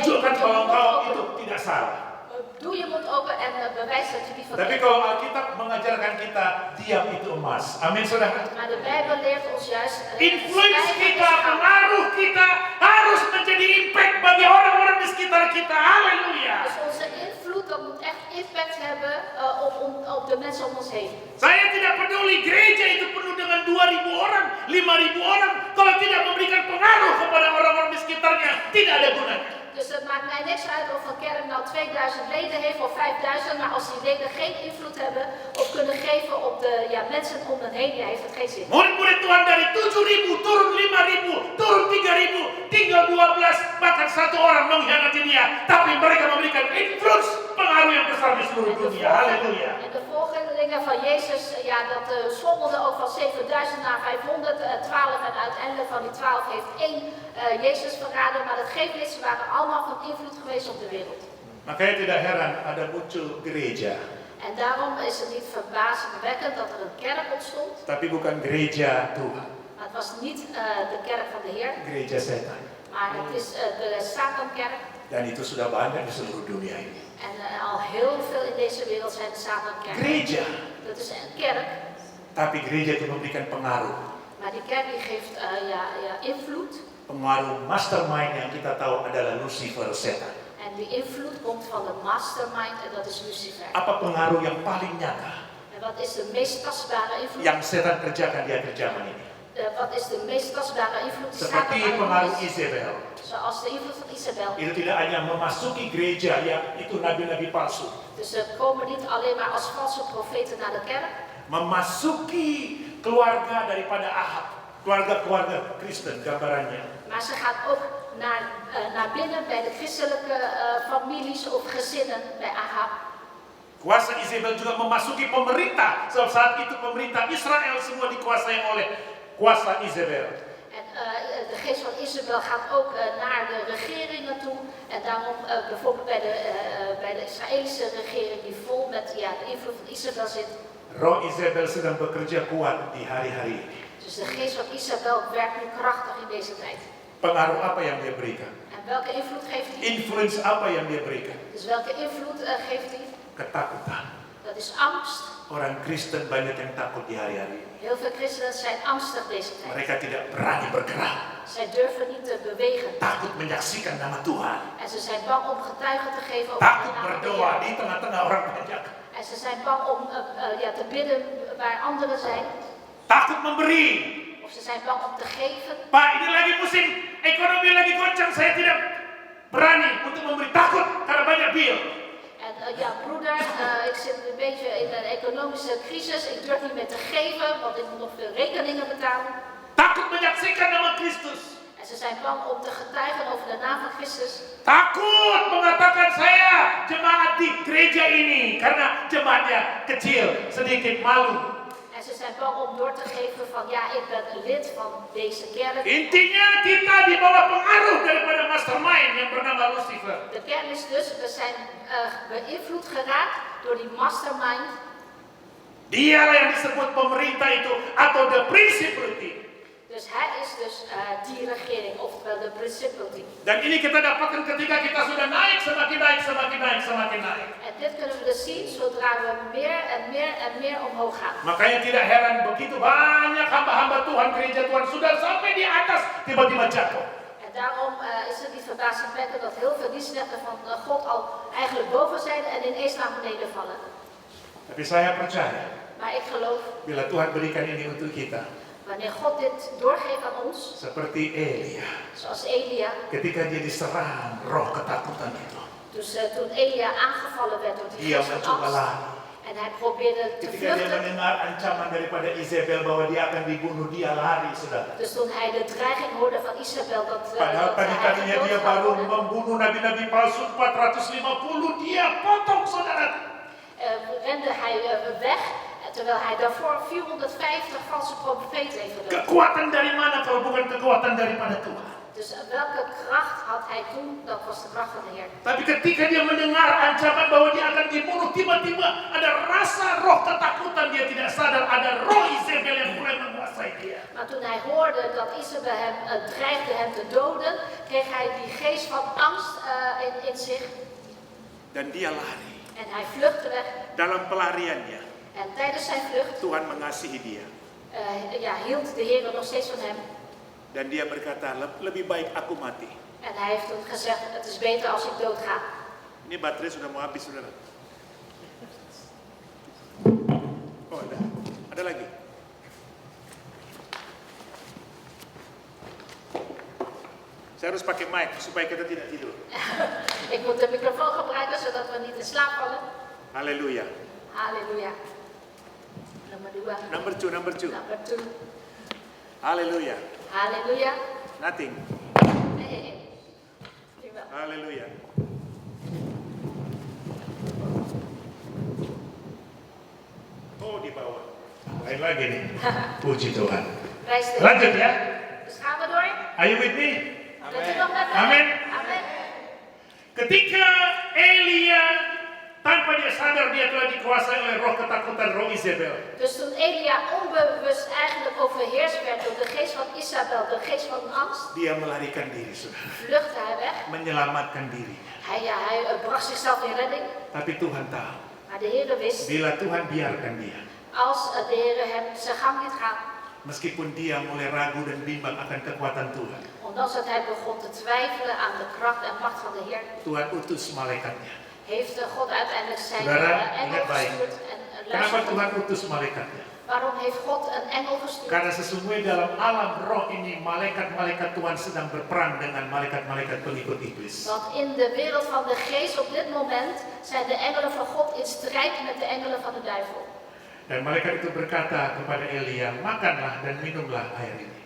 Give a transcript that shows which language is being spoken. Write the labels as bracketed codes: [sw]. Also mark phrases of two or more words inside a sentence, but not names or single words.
[id] Tunjukkan [nl] doe je [id] kalau [nl] mond [id] engkau [nl] open. [id] itu tidak salah. [nl] Doe je mond open en bewijs dat je niet [id] Tapi [nl] verkeerd [id] kalau Alkitab mengajarkan kita diam itu emas. Amin saudara. [nl] Maar de Bijbel leert ons juist, [id] Influence [nl] zwijgen is [id] kita, [nl] goud. [id] pengaruh kita harus menjadi impact bagi orang-orang di sekitar kita. Haleluya. [nl] Dus onze invloed, dat moet echt impact hebben op de mensen om ons heen. [id] Saya tidak peduli gereja itu penuh dengan 2.000 orang, 5.000 orang. Kalau tidak memberikan pengaruh kepada orang-orang di sekitarnya, tidak ada gunanya. [nl] Dus het maakt mij niks uit of een kerk nou 2000 leden heeft of 5000, maar als die leden geen invloed hebben of kunnen geven op de mensen om hen heen, heeft het geen zin. [id] Murid-murid Tuhan dari 7.000 turun 5.000, turun 3.000, tinggal 12, bahkan 1 orang mengkhianati dia. Tapi mereka memberikan influence, pengaruh yang besar di seluruh dunia. Haleluya. [nl] En de volgelingen van Jezus, dat schommelden ook van 7000 naar 500, 12 en uiteindelijk van die 12 heeft 1 Jezus verraden, maar dat geeft niet, ze waren allemaal van invloed geweest op de wereld. [id] Makanya tidak heran ada muncul gereja, [nl] En daarom is het niet verbazingwekkend dat er een kerk ontstond, [id] tapi bukan gereja Tuhan, [nl] maar het was niet de kerk van de Heer, [id] gereja setan. [nl] maar het is de Satankerk. [id] Dan itu sudah banyak di seluruh dunia ini. [nl] En al heel veel in deze wereld zijn de Satankerken. [id] Gereja, [nl] Dat is een kerk, [id] tapi gereja itu memberikan pengaruh. [nl] maar die kerk die geeft invloed. [id] Pengaruh mastermind yang kita tahu adalah Lucifer, setan. [nl] En die invloed komt van de mastermind en dat is Lucifer. [id] Apa pengaruh yang paling nyata [nl] En wat is de meest tastbare invloed? [id] yang setan kerjakan di akhir zaman ini? [nl] Wat is de meest tastbare invloed die [id] Seperti [nl] Satan [id] pengaruh [nl] aan is? [id] Isabel. [nl] Zoals de invloed van Isabel. [id] Itu tidak hanya memasuki gereja yang itu nabi-nabi palsu, [nl] Dus ze komen niet alleen maar als valse profeten naar de kerk, [id] memasuki keluarga daripada Ahab, keluarga-keluarga Kristen gambarannya. [nl] maar ze gaan ook naar binnen bij de christelijke families of gezinnen bij Ahab. [id] Kuasa Isabel juga memasuki pemerintah. Sebab saat itu pemerintah Israel semua dikuasai oleh kuasa Isabel. [nl] En de geest van Isabel gaat ook naar de regeringen toe. En daarom bijvoorbeeld bij de Israëlische regering die vol met de invloed van Isabel zit. [id] Roh Isabel sedang bekerja kuat di hari-hari ini. [nl] Dus de geest van Isabel werkt nu krachtig in deze tijd. [id] Pengaruh apa yang dia berikan? [nl] En welke invloed geeft hij? [id] Influence apa yang dia berikan? [nl] Dus welke invloed geeft hij? [id] Ketakutan. [nl] Dat is angst. [id] Orang Kristen banyak yang takut di hari-hari ini. [nl] Heel veel christenen zijn angstig deze tijd. [id] Mereka tidak berani bergerak. [nl] Zij durven niet te bewegen. [id] Takut menyaksikan nama Tuhan. [nl] En ze zijn bang om getuigen te geven over [id] Takut [nl] de naam van de [id] berdoa [nl] Heer. [id] di tengah-tengah orang banyak. [nl] En ze zijn bang om te bidden waar anderen zijn. [id] takut memberi. [nl] Of ze zijn bang om te geven. [id] Pak, ini lagi musim ekonomi lagi goncang, saya tidak berani untuk memberi, takut karena banyak bill. [nl] En ja, broeder, ik zit een beetje in een economische crisis. Ik durf niet meer te geven, want ik moet nog veel rekeningen betalen. [id] Takut menyaksikan nama Kristus. [nl] En ze zijn bang om te getuigen over de naam van Christus. [id] Takut mengatakan saya jemaat di gereja ini karena jemaatnya kecil, sedikit malu. [nl] En ze zijn bang om door te geven van ja, ik ben een lid van deze kerk. [id] Intinya kita di bawah pengaruh daripada mastermind yang bernama Lucifer. [nl] De kern is dus, we zijn beïnvloed geraakt door die mastermind. [id] Dialah yang disebut pemerintah itu atau [en] the principality. [nl] Dus hij is dus die regering, oftewel de principality. [id] Dan ini kita dapatkan ketika kita sudah naik, semakin naik, semakin naik, semakin naik. [nl] En dit kunnen we dus zien zodra we meer en meer en meer omhoog gaan. [id] Makanya tidak heran begitu banyak hamba-hamba Tuhan, gereja Tuhan sudah sampai di atas, tiba-tiba jatuh. [nl] En daarom is het niet verbazingwekkend dat heel veel dienstnechten van God al eigenlijk boven zijn en ineens naar beneden vallen. [id] Tapi saya percaya, [nl] Maar ik geloof, [id] bila Tuhan berikan ini untuk kita, [nl] wanneer God dit doorgeeft aan ons, [id] seperti Elia, [nl] zoals Elia, [id] ketika dia diserang roh ketakutan itu, [nl] dus toen Elia aangevallen werd door de [id] dia [nl] geest van [id] mencoba [nl] angst [id] lari. [nl] en hij probeerde te [id] Ketika dia [nl] vluchten. [id] mendengar ancaman daripada Isabel bahwa dia akan dibunuh, dia lari, saudara. [nl] Dus toen hij de dreiging hoorde van Isabel dat [id] Padahal [nl] hij [id] tadi-tadinya [nl] gedood [id] dia [nl] zou [id] baru [nl] worden, [id] membunuh nabi-nabi palsu 450, dia potong, saudara. [nl] rende hij weg, terwijl hij daarvoor 450 valse profeten heeft gedood. [id] Kekuatan dari mana kalau bukan kekuatan daripada Tuhan? [nl] Dus welke kracht had hij toen? Dat was de kracht van de Heer. [id] Tapi ketika dia mendengar ancaman bahwa dia akan dibunuh, tiba-tiba ada rasa roh ketakutan, dia tidak sadar ada roh Isabel yang mulai menguasai dia. [nl] Maar toen hij hoorde dat Isabel hem dreigde hem te doden, kreeg hij die geest van angst in zich. [id] Dan dia lari. [nl] En hij vluchtte weg. [id] Dalam pelariannya, [nl] En tijdens zijn vlucht [id] Tuhan mengasihi dia. [nl] hield de Heer nog steeds van hem. [id] Dan dia berkata, lebih baik aku mati. [nl] En hij heeft toen gezegd, het is beter als ik doodga. [id] Ini baterai sudah mau habis, saudara. Oh, ada lagi. Saya harus pakai mic supaya kita tidak tidur. [nl] Ik moet de microfoon gebruiken zodat we niet in slaap vallen. [id] Haleluya. [nl] Halleluja. Nomor 2. [en] Number two. [id] Nomor 2. Haleluya. [nl] Halleluja. [en] Nothing. [nl] Nee. Jawel. [id] Haleluya. Oh, di bawah. Lain lagi nih. Puji Tuhan. [nl] Prijs de Heer. [id] Lanjut ya. [nl] Dus gaan we door. [en] Are you with me? [nl] Bent u nog met me? Amen. Amen. [id] Ketika Elia tanpa dia sadar dia telah dikuasai oleh roh ketakutan, roh Isabel. [nl] Dus toen Elia onbewust eigenlijk overheerst werd door de geest van Isabel, de geest van angst, [id] Dia melarikan diri, saudara. [nl] vluchtte hij weg. [id] Menyelamatkan dirinya. [nl] Hij bracht zichzelf in redding. [id] Tapi Tuhan tahu, [nl] Maar de Heer wist, [id] bila Tuhan biarkan dia, [nl] als de Heer hem zijn gang liet gaan, [id] meskipun dia mulai ragu dan bimbang akan kekuatan Tuhan, [nl] ondanks dat hij begon te twijfelen aan de kracht en macht van de Heer, [id] Tuhan utus malaikatnya. [nl] heeft God uiteindelijk zijn [id] Saudara, [nl] engel [id] ingat baik. [nl] gestuurd. En [id] Kenapa [nl] luister, [id] Tuhan utus malaikatnya? [nl] waarom heeft God een engel gestuurd? [id] Karena sesungguhnya dalam alam roh ini malaikat-malaikat Tuhan sedang berperang dengan malaikat-malaikat pengikut iblis. [nl] Want in de wereld van de geest op dit moment zijn de engelen van God in strijd met de engelen van de duivel. [id] Dan malaikat itu berkata kepada Elia, makanlah dan minumlah air ini.